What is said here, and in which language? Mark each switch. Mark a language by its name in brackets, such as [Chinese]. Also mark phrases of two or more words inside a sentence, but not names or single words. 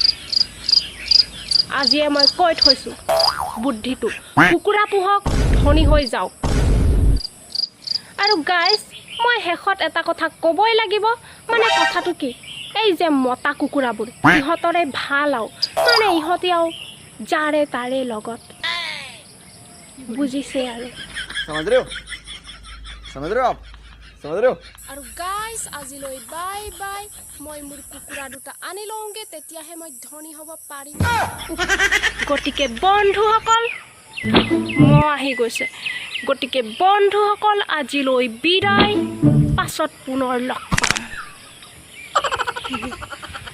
[Assamese] আজিয়ে মই কৈ থৈছোঁ বুদ্ধিটো কুকুৰা পোহক ধনী হৈ যাওক আৰু গাইজ মই শেষত এটা কথা ক'বই লাগিব মানে কথাটো কি এই যে মতা কুকুৰাবোৰ ইহঁতৰে ভাল আৰু মানে ইহঁতে আৰু যাৰে তাৰে লগত বুজিছে আৰু [Hindi] समझ रहे हो आप समझ रहे हो [Assamese] আৰু গাইজ আজিলৈ [English] bye bye [Assamese] মই মোৰ কুকুৰা দুটা আনি লওঁগৈ তেতিয়াহে মই ধনী হ'ব পাৰিম গতিকে বন্ধুসকল মই আহি গৈছে গতিকে বন্ধুসকল আজিলৈ বিদায় পাছত পুনৰ লগ পাম